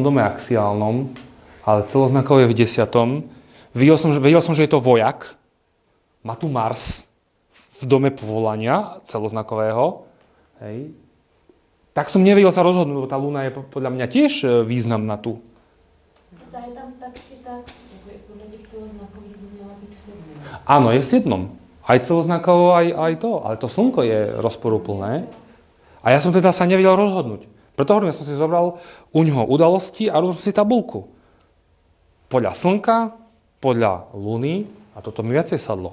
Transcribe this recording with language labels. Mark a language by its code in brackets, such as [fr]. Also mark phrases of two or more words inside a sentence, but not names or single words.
[sk] dome axiálnom, ale celoznakové je v 10. Vedel som, že je to vojak. Má tu Mars v dome povolania celoznakového. Hej. Tak som nevedel sa rozhodnúť, lebo tá Luna je podľa mňa tiež významná tu. [cs] Ta je tam tak či tak, jako podle těch celoznakových by měla být v 7. [sk] Áno, je v 7. Aj celoznakovo, aj to. Ale to slnko je rozporúplné. A ja som teda sa nevedel rozhodnúť. Preto hovorím, ja som si zobral u ňoho udalosti a robil som si tabulku. Podľa slnka, podľa Luny a toto mi viacej sadlo.